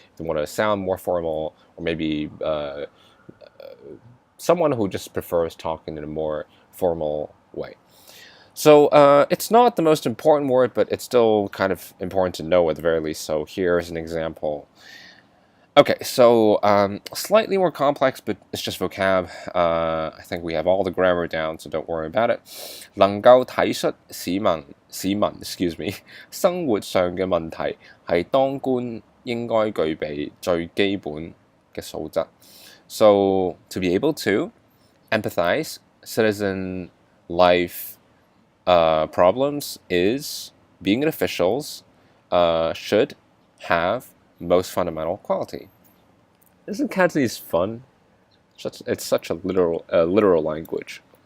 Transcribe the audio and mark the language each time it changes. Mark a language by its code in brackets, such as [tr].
[en] They want to sound more formal, or maybe someone who just prefers talking in a more formal way. So it's not the most important word, but it's still kind of important to know at the very least. So here's an example. Okay, so slightly more complex, but it's just vocab. I think we have all the grammar down, so don't worry about it. [yue] 能夠體恤市民 [en] excuse me, [yue] 生活上嘅問題係當官應該具備最基本嘅素質. [en] So to be able to empathize citizen life problems is being an officials should have most fundamental quality. Isn't Cantonese fun? It's such a literal language.